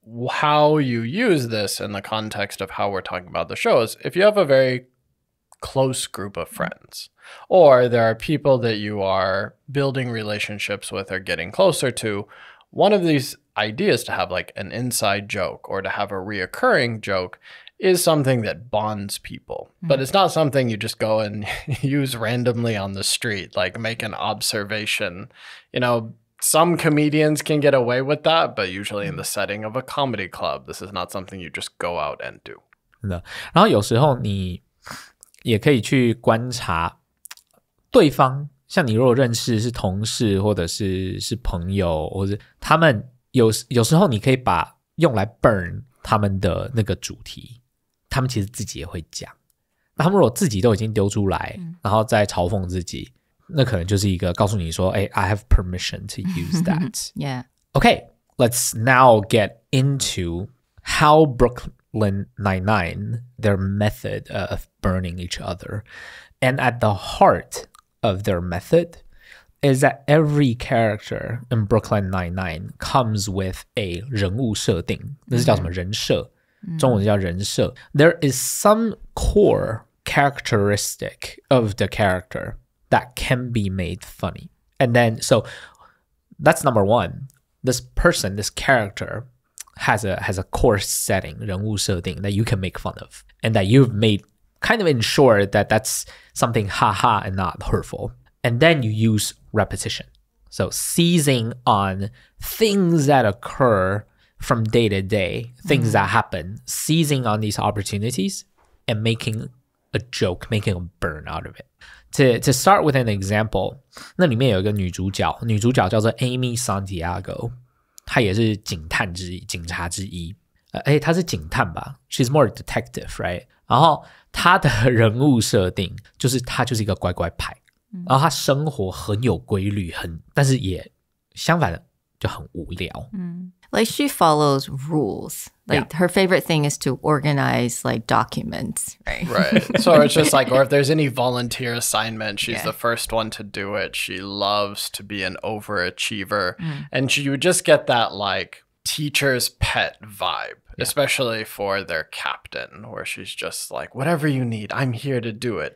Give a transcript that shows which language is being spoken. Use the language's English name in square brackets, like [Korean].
[English] how you use this in the context of how we're talking about the show is if you have a very close group of friends, or there are people that you are building relationships with or getting closer to, one of these ideas to have like an inside joke or to have a reoccurring joke is something that bonds people. But it's not something you just go and use randomly on the street, like make an observation. You know, some comedians can get away with that, but usually in the setting of a comedy club, this is not something you just go out and do. [Chinese] 然后有时候你也可以去观察对方，像你如果认识是同事或者是朋友，或者他们有时候你可以把用来 burn 他们的那个主题，他们其实自己也会讲。那他们如果自己都已经丢出来，然后再嘲讽自己，那可能就是一个告诉你说， [English] I have permission to use that. Yeah. Okay, let's now get into how Brooklyn Nine-Nine, their method of burning each other. And at the heart of their method is that every character in Brooklyn Nine-Nine comes with a [Chinese] 人物设定，那是叫什么人设，中文叫人设。 [English] There is some core characteristic of the character that can be made funny. And then, so that's number one. This person, this character has a core setting, 人物设定 that you can make fun of and that you've made kind of ensure that that's something haha and not hurtful. And then you use repetition. So seizing on things that occur from day to day, things that happen, seizing on these opportunities and making a joke, making a burn out of it. To start with an example, [Chinese] 那里面有一个女主角叫做 Amy Santiago， 她也是警察之一。她是警探吧 [English] ？She's more a detective, right？ [Chinese] 然后她的人物设定就是她就是一个乖乖牌，然后她生活很有规律，但是也相反的就很无聊。 [English] Like she follows rules. Like her favorite thing is to organize like documents, right? Right. So it's just like, or if there's any volunteer assignment, she's the first one to do it. She loves to be an overachiever. And you just get that like teacher's pet vibe, especially for their captain, where she's just like, whatever you need, I'm here to do it.